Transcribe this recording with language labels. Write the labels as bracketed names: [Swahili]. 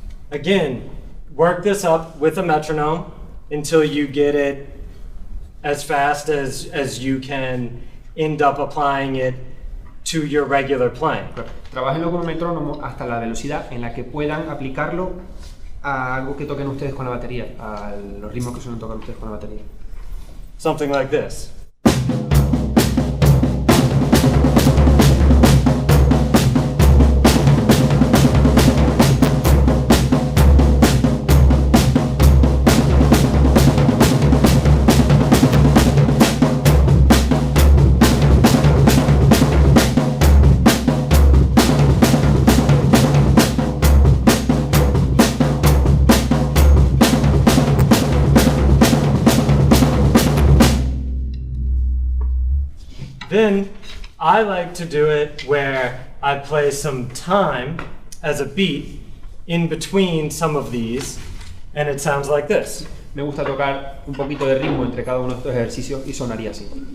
[English] Again, work this up with a metronome until you get it as fast as you can end up applying it to your regular playing. [Spanish] Trabájenlo con un metrónomo hasta la velocidad en la que puedan aplicarlo a algo que toquen ustedes con la batería, a los ritmos que suelen tocar ustedes con la batería. [English] Something like this. Then I like to do it where I play some time as a beat in between some of these, and it sounds like this. [Spanish] Me gusta tocar un poquito de ritmo entre cada uno de estos ejercicios y sonaría así.